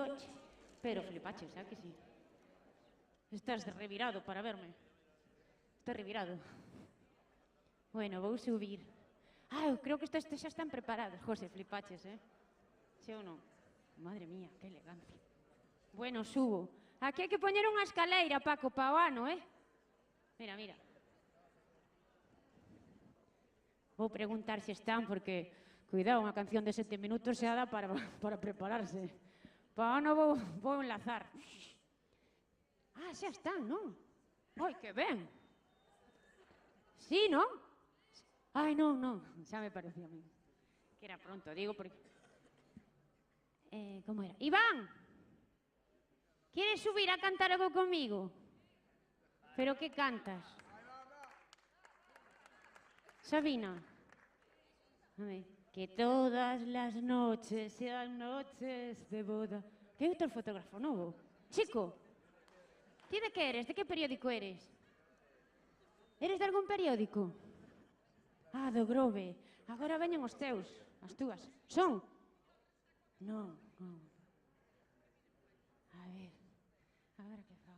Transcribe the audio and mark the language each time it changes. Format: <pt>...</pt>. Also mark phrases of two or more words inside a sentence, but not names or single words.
<gl>Pero flipache, ¿sabes que sí? Estás revirado para verme.</gl> <es>Estás revirado. Bueno, voy a subir. Ah, creo que estos xa están preparados.</es> <gl>José, flipaches, ¿Sí o no?</gl> <es>Madre mía, qué elegancia. Bueno, subo.</es> <gl>Aquí hai que poñer unha escaleira, Paco, pa o ano, Mira, mira. Vou preguntar se están, porque, cuidado, unha canción de 7 minutos xa dá para prepararse. Pa o ano vou enlazar. Ah, xa están, non? Ai, que ben. Sí, non? Ai, non, xa me parecía a mí. Que era pronto, digo, porque... como era?</gl> <es>Iván, ¿quieres subir a cantar algo conmigo? ¿Pero qué cantas? Sabina. A ver, Que todas las noches sean noches de boda.</es> <gl>Que outro fotógrafo novo? Chico, ti de que eres? De que periódico eres? Eres de algún periódico? Ah, do Grove. Agora veñen os teus, as túas. Son? Non, non. A ver, agora que fago.</gl>